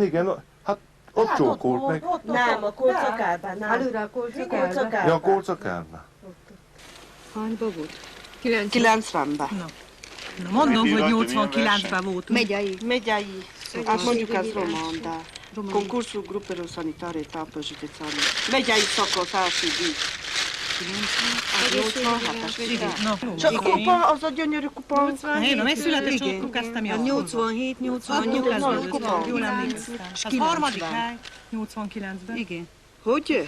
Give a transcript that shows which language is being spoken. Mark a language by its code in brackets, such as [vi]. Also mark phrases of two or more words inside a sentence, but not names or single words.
[hu] Igen. Hát ott csókolt meg. Nem, a Kolcakárban, nem. Előre a Kolcakárban. Ja, a Kolcakárban. Hányba volt? 90-ben. Na mondom, hogy 89-ben voltunk. Megyei. Hát mondjuk ez román, [ro] de konkursul grupelor sanitare etapă județeană. [hu] Megyei szakasz első díj. 87-es. És a kupa, az a gyönyörű kupa. Én a megszületés akkor kezdtem játszani. 87, 88 kupa. Jól emlékszem. Az harmadik hely, 89-ben. Igen. Hogy?